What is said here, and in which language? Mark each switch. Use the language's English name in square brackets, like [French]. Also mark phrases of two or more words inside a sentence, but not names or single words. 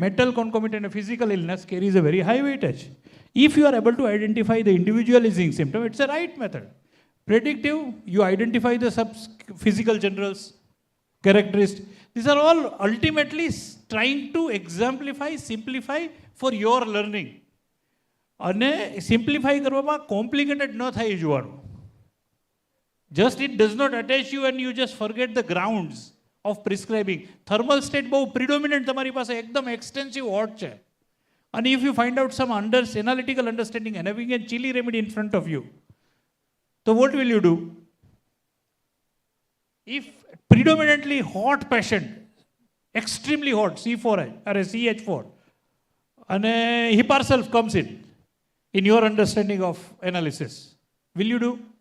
[English] Mental concomitant and physical illness carries a very high weightage. If you are able to identify the individualizing symptom, it's a right method. Predictive, you identify the physical generals, characteristics. These are all ultimately trying to exemplify, simplify for your learning. [Gujarati] અને સિમ્પ્લિફાઈ કરવામાં કોમ્પ્લિકેટેડ ન થાય જોવાનું. [English] Just it does not attach you and you just forget the grounds of prescribing. Thermal state [Gujarati] બહુ predominant તમારી પાસે એકદમ [English] extensive hot [Gujarati] છે. [English] And if you find out some analytical understanding and having a chilly remedy in front of you, so what will you do? If predominantly hot patient, extremely hot, C4 or CH4, and Hipparself comes in your understanding of analysis, will you do?